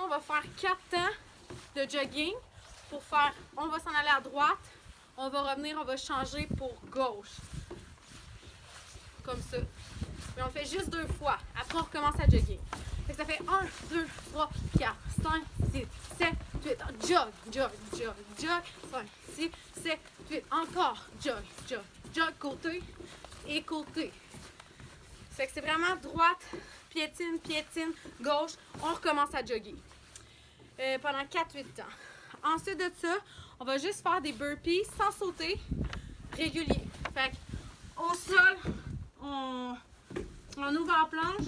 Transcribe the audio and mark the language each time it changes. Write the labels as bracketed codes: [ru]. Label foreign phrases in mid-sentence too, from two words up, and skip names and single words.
[fr] On va faire 4 temps de jogging pour faire... On va s'en aller à droite. On va revenir, on va changer pour gauche. Comme ça. Mais on fait juste 2 fois. Après, on recommence à jogging. Fait que ça fait 1, 2, 3, 4, 5, 6, 7, 8. [en] Jog, jog, jog, jog. 5, 6, 7, 8. Encore. Jog, jog, jog. [fr] Côté et côté. Fait que c'est vraiment droite, piétine, piétine, gauche. On recommence à jogger. Pendant 4-8 temps. Ensuite de ça, on va juste faire des burpees sans sauter. Réguliers. Fait que au sol, on ouvre la planche.